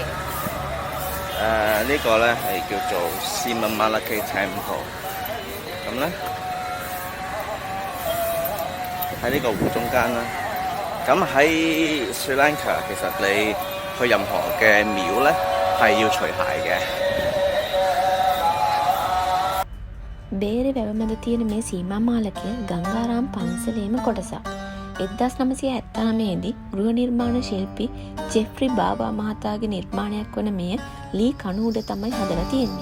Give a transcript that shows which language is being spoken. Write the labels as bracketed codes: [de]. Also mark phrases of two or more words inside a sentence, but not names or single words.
[yue] 呢個咧係叫做 Sima Malake Temple。咁咧喺呢個湖中間啦。咁喺 Sri Lanka 其實你去任何嘅廟咧係要除鞋嘅。 [si] බේරේ වැව මැද තියෙන මේ සීමා මාලකය ගංගාරාම් පන්සලේම කොටසක්. 1979 දී ගෘහ නිර්මාණ ශිල්පී ජෙෆ්රි බාබා මහතාගේ නිර්මාණයක් වන මෙය ලී කණු උඩ තමයි හදලා තියෙන්නේ.